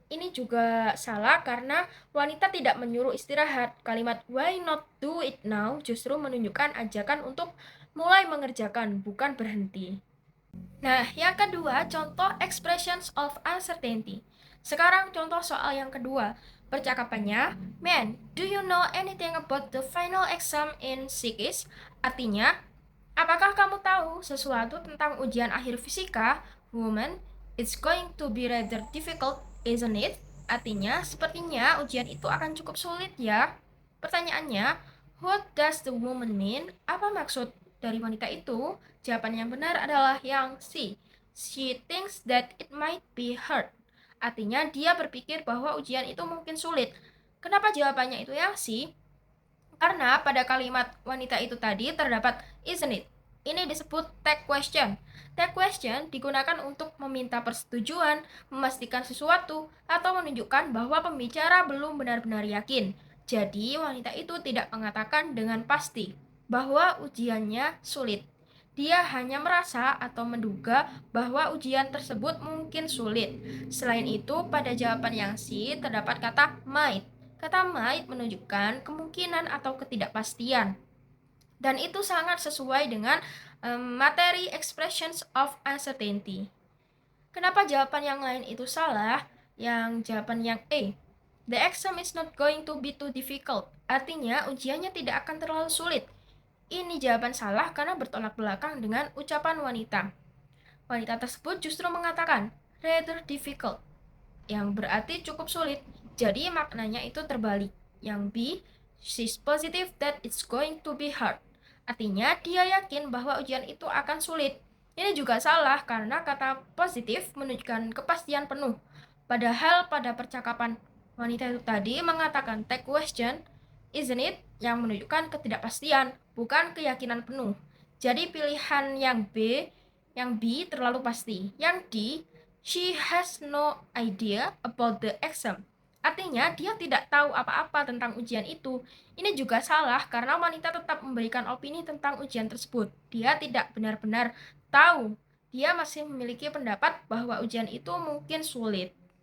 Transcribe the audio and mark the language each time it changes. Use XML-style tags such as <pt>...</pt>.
<id>Ini juga salah karena wanita tidak menyuruh istirahat. Kalimat</id> <en>why not do it now</en> <id>justru menunjukkan ajakan untuk mulai mengerjakan, bukan berhenti. Nah, yang kedua, contoh expressions of uncertainty. Sekarang contoh soal yang kedua.</id> <en>Percakapannya, Man, do you know anything about the final exam in physics?</en> <id>Artinya, apakah kamu tahu sesuatu tentang ujian akhir fisika?</id> <en>Woman, it's going to be rather difficult, isn't it?</en> <id>Artinya, sepertinya ujian itu akan cukup sulit ya.</id> <en>Pertanyaannya, what does the woman mean?</en> <id>Apa maksud dari wanita itu? Jawaban yang benar adalah yang C.</id> <en>She thinks that it might be hard.</en> <id>Artinya, dia berpikir bahwa ujian itu mungkin sulit. Kenapa jawabannya itu yang C? Karena pada kalimat wanita itu tadi terdapat</id> <en>isn't it.</en> <id>Ini disebut tag question. Tag question digunakan untuk meminta persetujuan, memastikan sesuatu, atau menunjukkan bahwa pembicara belum benar-benar yakin. Jadi, wanita itu tidak mengatakan dengan pasti bahwa ujiannya sulit. Dia hanya merasa atau menduga bahwa ujian tersebut mungkin sulit. Selain itu, pada jawaban yang C terdapat kata might. Kata might menunjukkan kemungkinan atau ketidakpastian. Dan itu sangat sesuai dengan materi expressions of uncertainty. Kenapa jawaban yang lain itu salah? Yang jawaban yang A.</id> <en>The exam is not going to be too difficult.</en> <id>Artinya ujiannya tidak akan terlalu sulit. Ini jawaban salah karena bertolak belakang dengan ucapan wanita. Wanita tersebut justru mengatakan</id> <en>rather difficult,</en> <id>yang berarti cukup sulit. Jadi maknanya itu terbalik. Yang B,</id> <en>she's positive that it's going to be hard.</en> <id>Artinya dia yakin bahwa ujian itu akan sulit. Ini juga salah karena kata positif menunjukkan kepastian penuh. Padahal pada percakapan wanita itu tadi mengatakan take question,</id> <en>isn't it?</en> <id>Yang menunjukkan ketidakpastian, bukan keyakinan penuh. Jadi pilihan yang B terlalu pasti. Yang D,</id> <en>she has no idea about the exam.</en> <id>Artinya dia tidak tahu apa-apa tentang ujian itu. Ini juga salah karena wanita tetap memberikan opini tentang ujian tersebut. Dia tidak benar-benar tahu. Dia masih memiliki pendapat bahwa ujian itu mungkin sulit.</id>